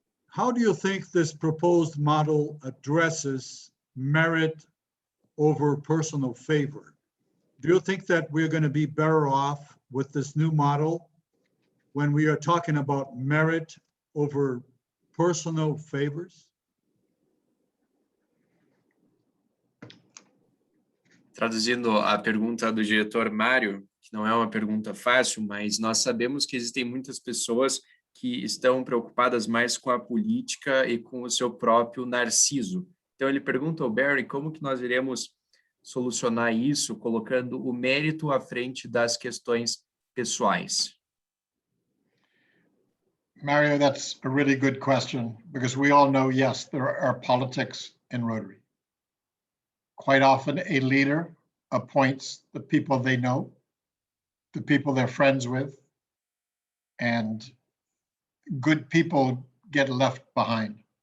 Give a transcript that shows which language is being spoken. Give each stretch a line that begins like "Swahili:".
English: How do you think this proposed model addresses merit over personal favor? Do you think that we're going to be better off with this new model when we are talking about merit over personal favors?
Portuguese: Traduzindo a pergunta do diretor Mário, que não é uma pergunta fácil, mas nós sabemos que existem muitas pessoas que estão preocupadas mais com a política e com o seu próprio narciso. Então, ele pergunta ao Barry como que nós iremos solucionar isso, colocando o mérito à frente das questões pessoais.
English: Mario, that's a really good question, because we all know, yes, there are politics in Rotary. Quite often, a leader appoints the people they know, the people they're friends with, and good people get left behind.